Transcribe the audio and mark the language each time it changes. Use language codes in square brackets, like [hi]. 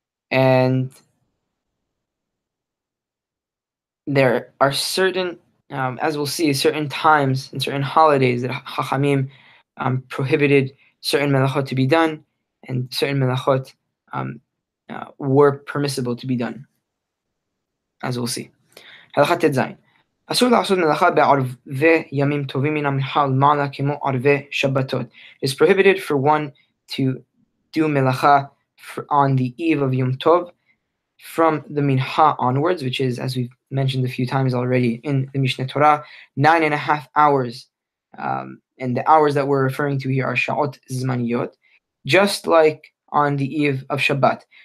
[en] And there are certain, as we'll see, certain times and certain holidays that Chachamim prohibited certain melachot to be done, and certain melachot were permissible to be done, as we'll see. [he] הלכה ט"ז אסור לעשות מלאכה בערבי ימים טובים מן המנחה ולמעלה כמו ערבי שבתות. [en] It's prohibited for one to do melacha on the eve of Yom Tov from the minha onwards, which is, as we've mentioned a few times already in the Mishne Tora, 9.5 hours. And the hours that we're referring to here are sha'ot zmaniyot, just like on the eve of Shabbat.